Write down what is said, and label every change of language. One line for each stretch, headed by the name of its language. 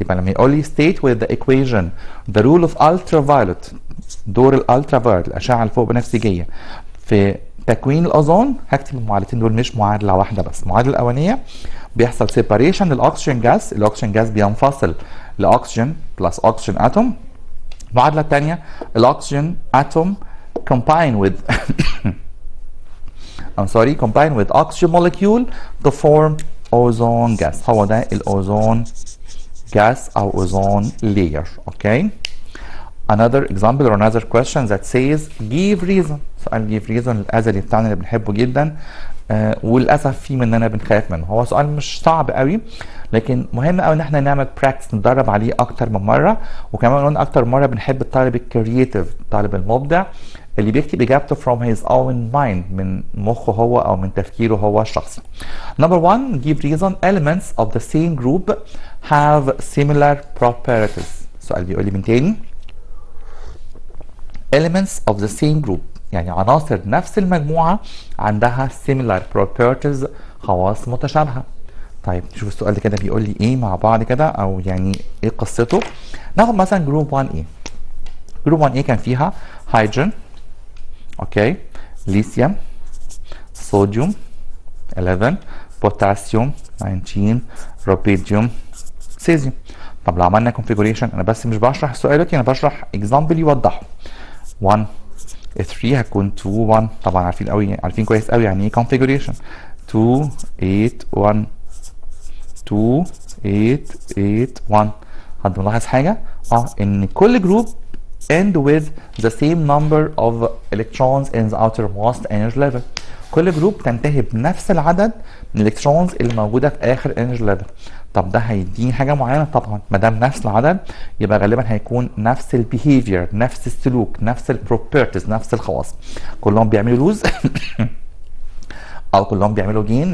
Arabic: يبقى لما يقول لي
English: state with the equation the rule of ultraviolet،
Arabic: دور الالترافايولت الاشعه الفوق بنفسجيه في تكوين الاوزون، هكتب المعادلتين دول مش معادله واحده بس. المعادله الاولانيه بيحصل سيباريشن للاكسجين جاس، الاكسجين جاس بينفصل لاكسجين بلس اكسجين اتوم. المعادله الثانيه الاكسجين اتوم
English: combine with combine with oxygen molecule to form ozone gas.
Arabic: هو ده الاوزون gas او اوزون layer. اوكي.
English: Another example or another question that says give reason.
Arabic: سؤال give reason الازلي بتاعنا اللي بنحبه جدا، وللاسف في مننا بنخاف منه. هو سؤال مش صعب قوي، لكن مهم قوي ان احنا نعمل براكتس، نتدرب عليه اكتر من مره، وكمان قلنا اكتر مره بنحب الطالب الكرييتيف، الطالب المبدع اللي بيكتب اجابته
English: from his own mind،
Arabic: من مخه هو او من تفكيره هو الشخصي.
English: Number 1 give reason elements of the same group have similar properties.
Arabic: السؤال بيقول لي من تاني
English: elements of the same group،
Arabic: يعني عناصر نفس المجموعة عندها
English: similar properties،
Arabic: خواص متشابهة. طيب نشوف السؤال ده كده بيقول لي ايه مع بعض كده، او يعني ايه قصته. ناخد مثلا جروب 1A. جروب 1A كان فيها هيدروجين، اوكي، ليثيوم، صوديوم 11، بوتاسيوم 19، روبيديوم، سيزيوم. طب لو عملنا configuration، انا بس مش بشرح السؤال دلوقتي، انا بشرح example يوضحه. 1 3 هتكون 2 1، طبعا عارفين كويس قوي يعني ايه configuration. 2 8 1 2 8 8 1. حد ملاحظ حاجه؟ ان كل جروب
English: end with the same number of electrons in the outermost energy level.
Arabic: كل جروب تنتهي بنفس العدد من الالكترونز اللي موجوده في اخر energy level. طب ده هيديني حاجه معينه؟ طبعا ما دام نفس العدد يبقى غالبا هيكون نفس البيهيفير، نفس السلوك، نفس البروبرتيز، نفس الخواص. كلهم بيعملوا لوز او كلهم بيعملوا جين.